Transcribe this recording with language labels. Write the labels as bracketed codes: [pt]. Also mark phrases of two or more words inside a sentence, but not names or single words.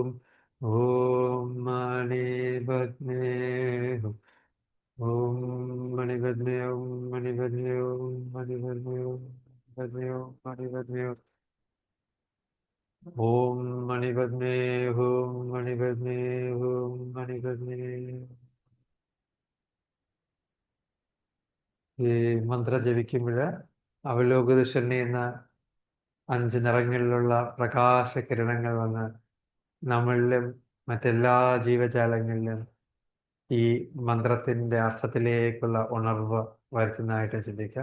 [sa] Om Mani Padme Hum. Om Mani Padme Hum. Mani Padme Hum. Mani Padme Hum. Padme Hum. Mani Padme Hum. Om Mani Padme Hum. Mani Padme Hum. Mani Padme Hum. [ml] ഈ മന്ത്രം ജപിക്കുമ്പോൾ അവലോകദർശനി എന്ന 5 നിറങ്ങളിലുള്ള പ്രകാശകിരണങ്ങൾ വന്ന് നമ്മളിലും മറ്റെല്ലാ ജീവജാലങ്ങളിലും ഈ മന്ത്രത്തിൻ്റെ അർത്ഥത്തിലേക്കുള്ള ഉണർവ് വരുത്തുന്നതായിട്ട് ചിന്തിക്കുക.